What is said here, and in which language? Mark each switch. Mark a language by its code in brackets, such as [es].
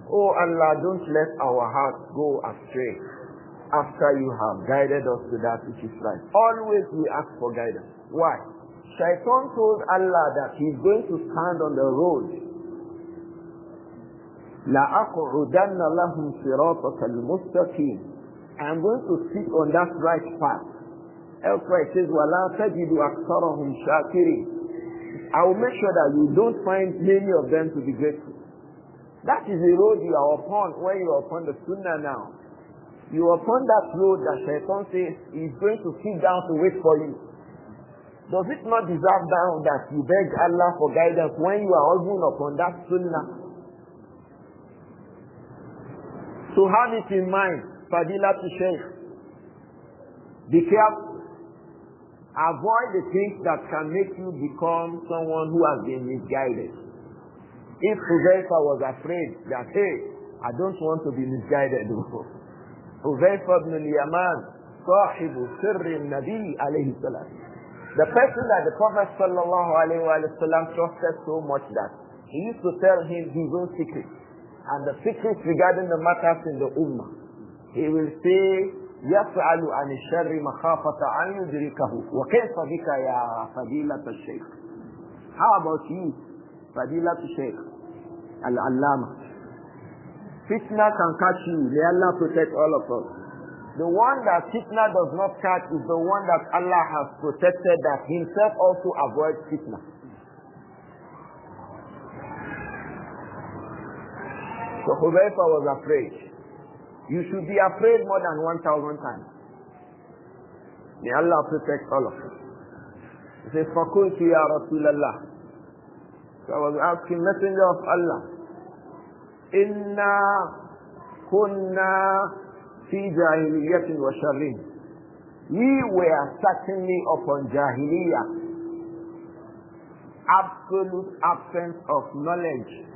[en] Oh Allah, don't let our hearts go astray after you have guided us to that which is right. Always we ask for guidance. Why? Shaitan told Allah that he's going to stand on the road. [ar] لَأَقْعُدَنَّ لَهُمْ صِرَاطَكَ الْمُسْتَقِيمِ. [en] I'm going to sit on that right path. Elsewhere it says, [ar] وَلَا تَجِدُ أَكْثَرَهُمْ شَاكِرِينَ. [en] I will make sure that you don't find many of them to be grateful. That is the road you are upon when you are upon the Sunnah now. You are upon that road that Shaitan says he is going to sit down to wait for you. Does it not deserve down that you beg Allah for guidance when you are even upon that Sunnah? So have it in mind, Fadila to Shaykh. Be careful. Avoid the things that can make you become someone who has been misguided. If Huzaifa was afraid that, hey, I don't want to be misguided. Huzaifa ibn al-Yaman, [ar] sahibu sirri nabi alayhi salam. [en] The person that the Prophet sallallahu alayhi wa sallam trusted so much that he used to tell him his own secrets. And the secrets regarding the matters in the Ummah. He will say, [ar] يَفْعَلُ عَنِ الشَّرِّ مَخَافَةَ أَنْ يُدْرِكَهُ وَكَيْفَ بِكَ يَا فَضِيلَةَ الشَّيْخ. [en] How about you, Fadilat Shaykh Al-Allama? Fitna can catch you. May Allah protect all of us. The one that fitna does not catch is the one that Allah has protected, that himself also avoids fitna. So Hudayfa was afraid. You should be afraid more than 1,000 times. May Allah protect all of us. He says, [ar] فَقُلْتُ يَا رَسُولَ اللَّهِ. [en] So I was asking, Messenger of Allah, [ar] إِنَّا كُنَّا فِي جَاهِلِيَّةٍ وَشَرٍّ. [en] We were certainly upon Jahiliyyah. Absolute absence of knowledge.